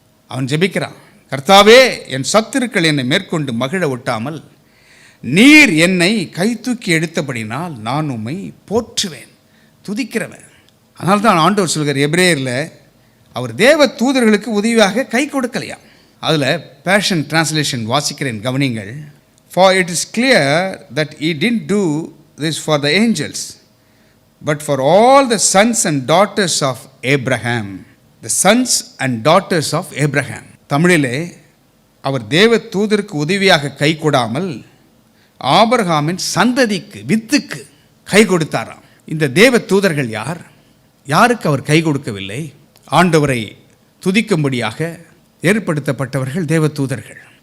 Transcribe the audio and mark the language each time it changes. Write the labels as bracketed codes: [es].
[ta] அவன் ஜெபிக்கிறான், கர்த்தாவே என் சத்துருக்கள் என்னை மேற்கொண்டு மகிழ ஒட்டாமல் நீர் என்னை கை தூக்கி எடுத்தபடினால் நான் உம்மை போற்றுவேன், துதிக்கிறவன். அதனால தான் ஆண்டவர் சொல்கிறார் எபிரேயரில், அவர் தேவ தூதர்களுக்கு உதவியாக கை கொடுக்கலையாம். அதில் பேஷன் டிரான்ஸ்லேஷன் வாசிக்கிறேன், கவனிங்கள். [en] For it is clear that he didn't do this for the angels, but for all the sons and daughters of Abraham. The sons and daughters of Abraham. [ta] தமிழிலே, அவர் தேவ தூதருக்கு உதவியாக கை கொடாமல் ஆபிரகாமின் சந்ததிக்கு, வித்துக்கு கை கொடுத்தாராம். இந்த தேவ தூதர்கள் யார்? யாருக்கு அவர் கை கொடுக்கவில்லை? ஆண்டவரை துதிக்கும்படியாக ஏற்படுத்தப்பட்டவர்கள் தேவ தூதர்கள்.